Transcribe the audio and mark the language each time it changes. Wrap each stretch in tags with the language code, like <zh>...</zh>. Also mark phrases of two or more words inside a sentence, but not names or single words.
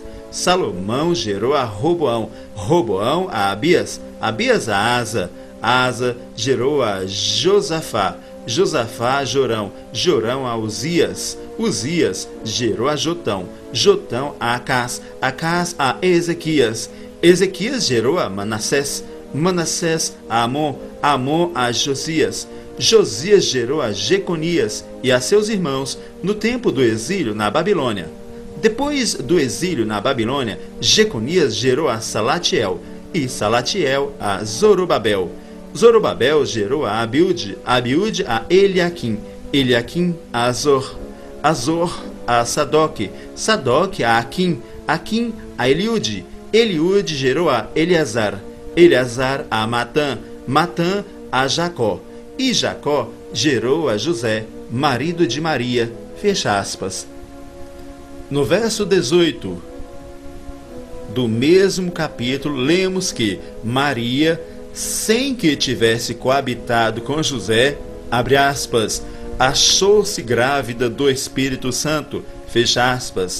<pt>Salomão gerou a Roboão, Roboão a Abias, Abias a Asa, Asa gerou a Josafá, Josafá a Jorão, Jorão a Uzias, Uzias gerou a Jotão, Jotão a Acás, Acás a Ezequias, Ezequias gerou a Manassés, Manassés a Amon, Amon a Josias, Josias gerou a Jeconias e a seus irmãos no tempo do exílio na Babilônia. Depois do exílio na Babilônia, Jeconias gerou a Salatiel e Salatiel a Zorobabel. Zorobabel gerou a Abiúde, Abiúde a Eliaquim, Eliaquim a Azor, Azor a Sadoque, Sadoque a Aquim, Aquim a Eliúde, Eliúde gerou a Eleazar, Eleazar a Matã, Matã a Jacó, e Jacó gerou a José, marido de Maria, fecha aspas. No verso 18 do mesmo capítulo, lemos que Maria, sem que tivesse coabitado com José, abre aspas, achou-se grávida do Espírito Santo, fecha aspas.</pt>